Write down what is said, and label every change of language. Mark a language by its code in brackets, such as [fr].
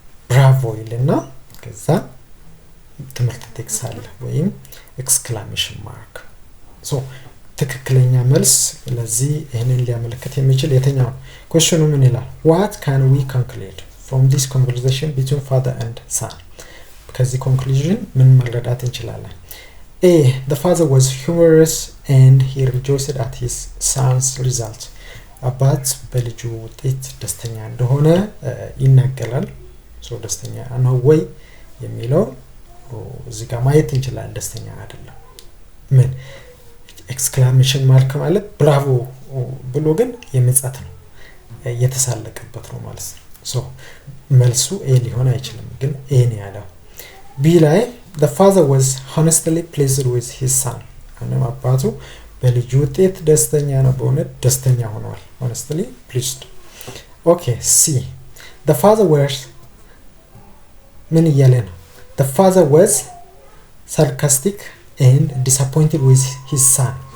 [am] ብራቮ ይልና ከዛ ትምህርት ቴክስ አለ ወይም ኤክስክላሜሽን ማርክ። ሶ ትክክለኛ መልስ ለዚህ ይሄንን ሊያመለክት የሚችል የትኛው? ኩዌስችኑ ምን ይላል? [en] what can we conclude from this conversation between father and son? [am] ከዚህ ኮንክሉዥን ምን መረዳት እንችላለን? [en] A the father was humorous and he rejoiced at his son's result. [am] አባት በልጁ ውጤት ደስተኛ እንደሆነ ይናገራል። ሶ ደስተኛ ነው ወይ የሚለው እዚህ ጋር ማየት እንችላለን። ደስተኛ አይደለም። ምን ኤክስክላሜሽን ማርክ ማለት ብራቮ ብሎ ግን የምጸት ነው የተሳለቀበት ነው ማለት ነው። ሶ መልሱ ኤ ሊሆን አይችልም፣ ግን ኤ ነው ያለው። ቢ ላይ [en] the father was honestly pleased with his son. [am] አሁንም አባቱ በልጁ ውጤት ደስተኛ ነው፣ በእውነት ደስተኛ ሆኗል። [en] honestly pleased. [am] ኦኬ፣ ሲ [en] the father was [am] ምን እያለ ነው? [en] the father was sarcastic and disappointed with his son.